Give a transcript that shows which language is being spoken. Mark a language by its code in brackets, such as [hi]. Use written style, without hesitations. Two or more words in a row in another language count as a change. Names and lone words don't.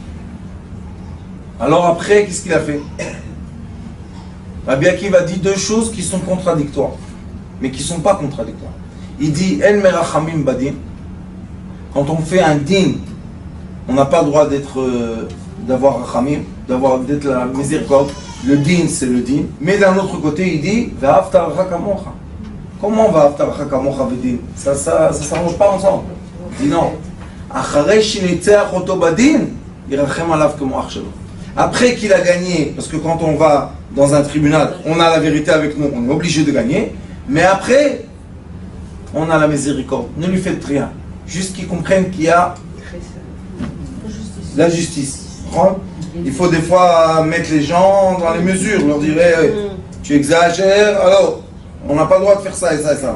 [fr] Alors après, qu'est-ce qu'il a fait? Rabbi Akiva dit deux choses qui sont contradictoires, mais qui ne sont pas contradictoires. Il dit [he] אל מרחמים בדין. [fr] Quand on fait un din, on n'a pas le droit d'avoir rachamim, d'être la miséricorde. Le din, c'est le din. Mais d'un autre côté, il dit [he] ואהבת רעך כמוך. Comment ואהבת רעך כמוך ודין? [fr] Ça s'arrange pas ensemble. Il dit non. [he] אחרי שניצח אותו בדין ירחם עליו כמו אח שלו. [fr] Après qu'il a gagné, parce que quand on va dans un tribunal, on a la vérité avec nous, on est obligé de gagner, mais après, on a la miséricorde. Ne lui faites rien. Juste qu'il comprenne qu'il y a la justice. Il faut des fois mettre les gens dans les mesures, leur dire hey, tu exagères, alors on n'a pas le droit de faire ça et ça et ça.